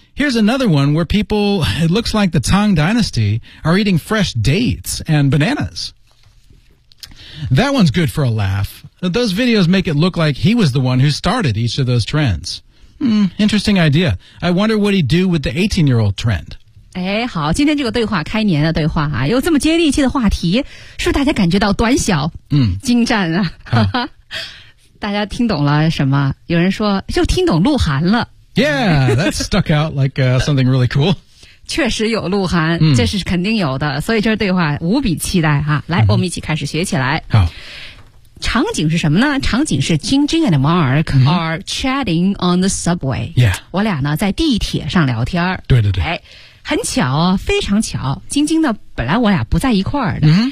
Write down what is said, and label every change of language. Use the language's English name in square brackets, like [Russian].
[English] Here's another one where people, it looks like the Tang Dynasty, are eating fresh dates and bananas. That one's good for a laugh. Those videos make it look like he was the one who started each of those trends. Interesting idea. I wonder what he'd do with the 18-year-old trend. [Chinese] 哎，好，今天这个对话，开年的对话啊，有这么接地气的话题，是不是大家感觉到短小？精湛啊！大家听懂了什么？有人说就听懂鹿晗了。 [English] Yeah, that stuck out like something really cool. [Chinese] 确实有鹿晗，这是肯定有的，所以这对话无比期待哈、啊。来，我们一起开始学起来。好，场景是什么呢？场景是 [English] Jingjing and Mark are chatting on the subway。 Yeah， [Chinese] 我俩呢在地铁上聊天。对对对。哎，很巧啊，非常巧。Jingjing呢，本来我俩不在一块儿的。